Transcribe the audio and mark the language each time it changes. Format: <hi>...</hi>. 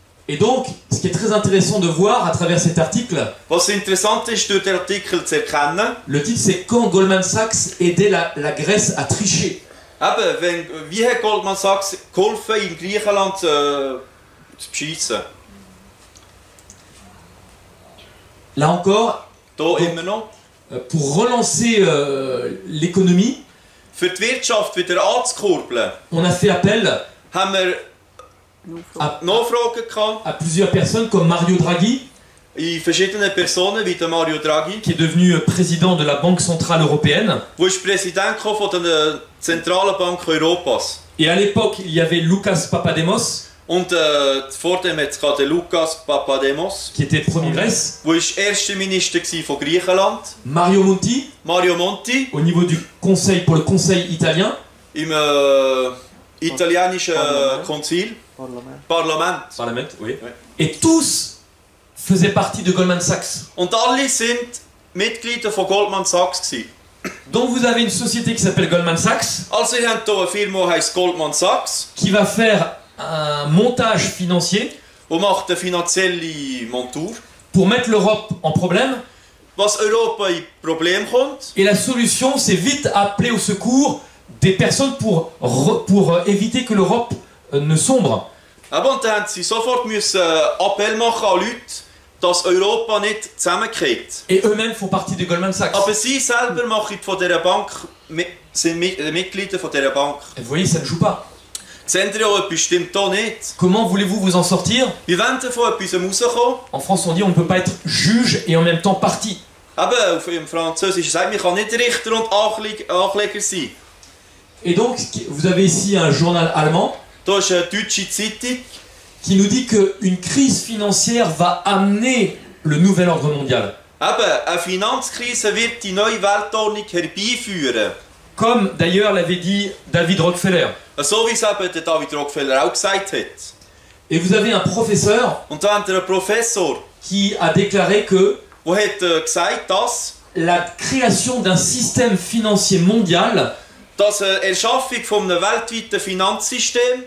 <fr>Et donc, ce qui est très intéressant de voir à travers cet article,</fr> <de>Was interessant ist, durch den Artikel zu erkennen,</de> <fr>le titre c'est Quand Goldman Sachs aidait la Grèce à tricher.</fr> <de>eben, wie hat Goldman Sachs geholfen, in Griechenland zu beschissen?</de> <fr>Là encore,</fr> <de>Da immer noch.</de> <fr>pour relancer l'économie,</fr> <de>Für die Wirtschaft wieder anzukurbeln,</de> <fr>on a fait appel</fr> <de>haben wir</de> <fr>à,</fr> <de>Nachfragen gehabt</de> <fr>à plusieurs personnes comme Mario Draghi,</fr> <de>in verschiedenen Personen, wie der Mario Draghi,</de> <fr>qui est devenu président de la Banque Centrale Européenne.</fr> <de>der ist Präsident von der Zentralen Bank Europas.</de> <fr>Et à l'époque, il y avait Lucas Papademos,</fr> <de>Und vor dem hat es gerade Lukas Papademos,</de> <fr>qui était Premier Grèce,</fr> <de>der war erster Minister von Griechenland,</de> <fr>Mario Monti,</fr> <de>Mario Monti,</de> <fr>au niveau du conseil, pour le Conseil italien,</fr> <de>im italienischen Konzil, Parlament. Parlament, oui.</de> <fr>Ouais. Et tous faisaient partie de Goldman Sachs.</fr> <de>Und alle sind Mitglieder von Goldman Sachs gewesen.</de> <fr>Donc vous avez une société qui s'appelle Goldman Sachs,</fr> <de>Also ihr habt hier eine Firma, die heisst Goldman Sachs,</de> <fr>qui va faire un montage financier</fr> <de>die macht eine finanzielle Montur,</de> <fr>pour mettre l'Europe en problème.</fr> <de>was Europa in Probleme kommt.</de> <fr>Et la solution, c'est vite appeler au secours des personnes pour éviter que l'Europe ne sombre.</fr> <de>Aber und dann haben sie sofort müssen Appell machen an Leute, dass Europa nicht zusammengeht.</de> <fr>Et eux-mêmes font partie de Goldman Sachs.</fr> <de>Aber sie selber machen von dieser Bank, sind Mitglieder von dieser Bank.</de> <fr>Et vous voyez, ça ne joue pas.</fr> <de>Seht ihr ja, etwas stimmt da nicht.</de> <fr>Comment voulez-vous vous en sortir?</fr> <de>Wir wollen davon etwas rauskommen.</de> <fr>En France, on dit on ne peut pas être juge et en même temps parti.</fr> <de>Aber im Französischen sagt man kann nicht Richter und Ankläger sein.</de> <fr>Et donc, vous avez ici un journal allemand</fr> <de>Da ist eine deutsche Zeitung,</de> <fr>qui nous dit qu'une crise financière va amener le nouvel ordre mondial.</fr> <de>eben, eine Finanzkrise wird die neue Weltordnung herbeiführen.</de> <fr>Comme d'ailleurs l'avait dit David Rockefeller.</fr> <de>So wie es eben der David Rockefeller auch gesagt hat.</de> <fr>Et vous avez un professeur</fr> <de>Und da haben wir einen Professor,</de> <fr>qui a déclaré que</fr> <de>der hat gesagt, dass</de> <fr>la création d'un système financier mondial</fr> <de>eine Erschaffung von einem weltweiten Finanzsystem</de>